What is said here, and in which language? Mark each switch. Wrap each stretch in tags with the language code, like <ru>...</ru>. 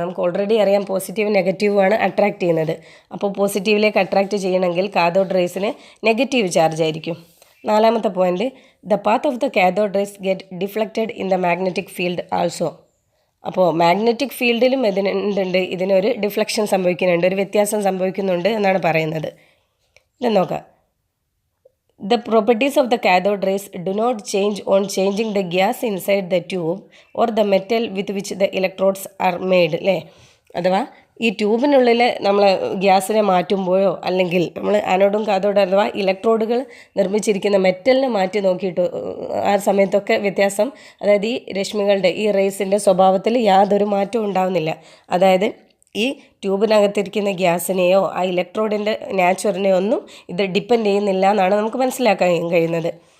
<ml>നമുക്ക് ഓൾറെഡി അറിയാം പോസിറ്റീവ് നെഗറ്റീവാണ് അട്രാക്റ്റ് ചെയ്യുന്നത്. അപ്പോൾ പോസിറ്റീവിലേക്ക് അട്രാക്റ്റ് ചെയ്യണമെങ്കിൽ കാഥോഡ് റേസിന് നെഗറ്റീവ് ചാർജ് ആയിരിക്കും. നാലാമത്തെ point,</ml> <en>The path of the cathode rays get deflected in the magnetic field also.</en> <ml>അപ്പോൾ മാഗ്നറ്റിക് ഫീൽഡിലും ഇതിനൊരു ഡിഫ്ലക്ഷൻ സംഭവിക്കുന്നുണ്ട്, ഒരു വ്യത്യാസം സംഭവിക്കുന്നുണ്ട് എന്നാണ് പറയുന്നത്. ഇത് നോക്കാം.</ml> <en>The properties of the cathode rays do not change on changing the gas inside the tube or the metal with which the electrodes are made അല്ലേ.</en> <ml>അഥവാ ഈ ട്യൂബിനുള്ളിൽ നമ്മൾ ഗ്യാസിനെ മാറ്റുമ്പോഴോ അല്ലെങ്കിൽ നമ്മൾ ആനോഡും കാഥോഡും അഥവാ ഇലക്ട്രോഡുകൾ നിർമ്മിച്ചിരിക്കുന്ന മെറ്റലിനെ മാറ്റി നോക്കിയിട്ട് ആ സമയത്തൊക്കെ വ്യത്യാസം, അതായത് ഈ രശ്മികളുടെ ഈ റേസിൻ്റെ സ്വഭാവത്തിൽ യാതൊരു മാറ്റവും ഉണ്ടാവുന്നില്ല. അതായത് ഈ ട്യൂബിനകത്തിരിക്കുന്ന ഗ്യാസിനെയോ ആ ഇലക്ട്രോഡിൻ്റെ നാച്ചുറിനെയോ ഒന്നും ഇത് ഡിപ്പെൻഡ് ചെയ്യുന്നില്ല എന്നാണ് നമുക്ക് മനസ്സിലാക്കാൻ കഴിയുന്നത്.</ml>